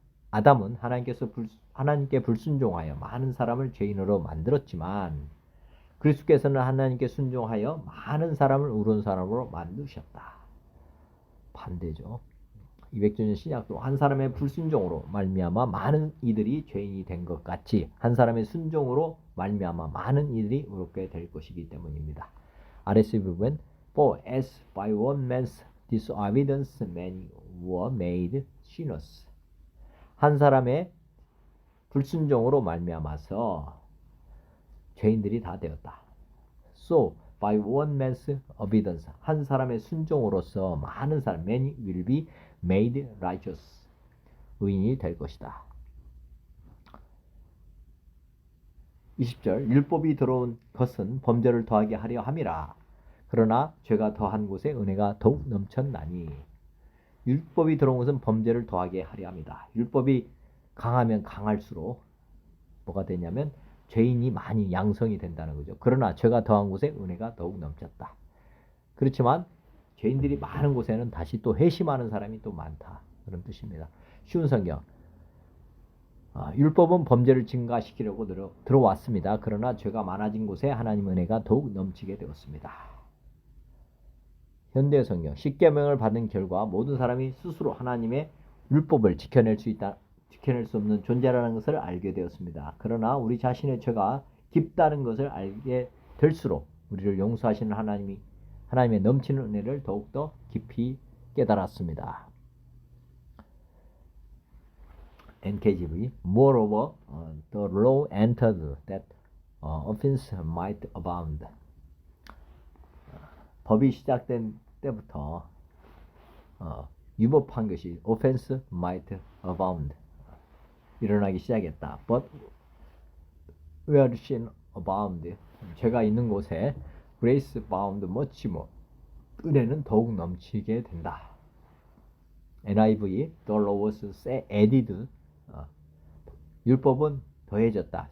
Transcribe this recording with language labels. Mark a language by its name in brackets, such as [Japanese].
[Korean] 아담은 하나님께 불순종하여 많은 사람을 죄인으로 만들었지만 그리스도께서는 하나님께 순종하여 많은 사람을 의로운 사람으로 만드셨다. 반대죠. 200주년 신약도 한 사람의 불순종으로 말미암아 많은 이들이 죄인이 된 것 같이 한 사람의 순종으로 말미암아 많은 이들이 의롭게 될 것이기 때문입니다. [English] RSV 부분 For as by one man's disobedience many were made sinners. [Korean] 한 사람의 불순종으로 말미암아서 죄인들이 다 되었다. [English] So by one man's obedience [Korean] 한 사람의 순종으로서 많은 사람 [English] many will be made righteous [Korean] 의인이 될 것이다. 20절 율법이 들어온 것은 범죄를 더하게 하려 함이라. 그러나 죄가 더한 곳에 은혜가 더욱 넘쳤나니. 율법이 들어온 것은 범죄를 더하게 하려 합니다. 율법이 강하면 강할수록 뭐가 되냐면 죄인이 많이 양성이 된다는 거죠. 그러나 죄가 더한 곳에 은혜가 더욱 넘쳤다. 그렇지만 죄인들이 많은 곳에는 다시 또 회심하는 사람이 또 많다. 그런 뜻입니다. 쉬운 성경. 율법은 범죄를 증가시키려고 들어왔습니다. 그러나 죄가 많아진 곳에 하나님 은혜가 더욱 넘치게 되었습니다. 현대 성경. 십계명을 받은 결과 모든 사람이 스스로 하나님의 율법을 지켜낼 수 없는 존재라는 것을 알게 되었습니다. 그러나 우리 자신의 죄가 깊다는 것을 알게 될수록 우리를 용서하시는 하나님의 넘치는 은혜를 더욱더 깊이 깨달았습니다. [English] NKJV Moreover, the law entered that offense might abound. [Korean] 법이 시작된 때부터 유법한 것이 [English] offense might abound [Korean] 일어나기 시작했다. [English] But where sin abound [Korean] 죄가 있는 곳에 [English] grace abound much more [Korean] 은혜는 더욱 넘치게 된다. [English] NIV the law was added [Korean] 율법은 더해졌다.